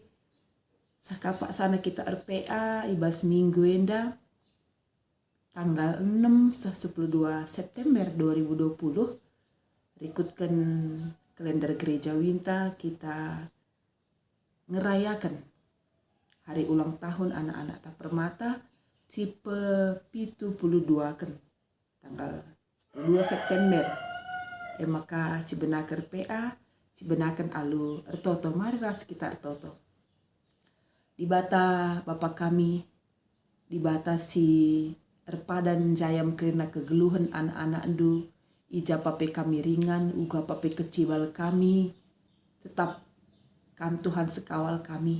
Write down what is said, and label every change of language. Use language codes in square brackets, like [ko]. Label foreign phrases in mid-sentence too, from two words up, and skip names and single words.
[btx] Sakapak sana kita RPA, ibas minggu enda, tanggal 6-12 September 2020, rikutkan kalender gereja Winta, kita ngerayakan hari ulang tahun anak-anak tak permata si pe-72 kan tanggal 2 September. Maka cibenaker PA cibenakan alu ertoto, mari ras kita ertoto di bata Bapak kami, di bata si erpadan jayam karena kegeluhan anak-anak endu ija pape kami ringan uga pape kecibal kami tetap kam Tuhan sekawal kami.